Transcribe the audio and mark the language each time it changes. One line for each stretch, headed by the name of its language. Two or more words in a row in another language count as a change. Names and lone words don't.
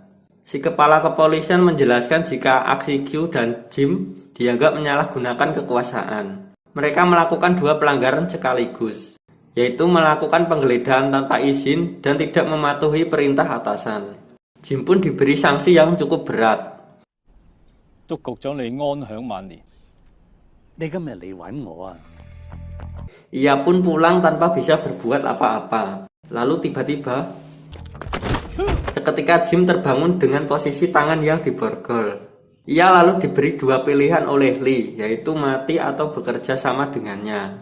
Indonesian: Si kepala kepolisian menjelaskan jika aksi Q dan Jim dianggap menyalahgunakan kekuasaan. Mereka melakukan dua pelanggaran sekaligus, yaitu melakukan penggeledahan tanpa izin dan tidak mematuhi perintah atasan. Jim pun diberi sanksi yang cukup berat.
Cantonese: 祝局長你安享晚年。你今日嚟揾我啊？
Indonesian: Ia pun pulang tanpa bisa berbuat apa-apa. Lalu tiba-tiba seketika Jim terbangun dengan posisi tangan yang diborgol. Ia lalu diberi dua pilihan oleh Lee, yaitu mati atau bekerja sama dengannya.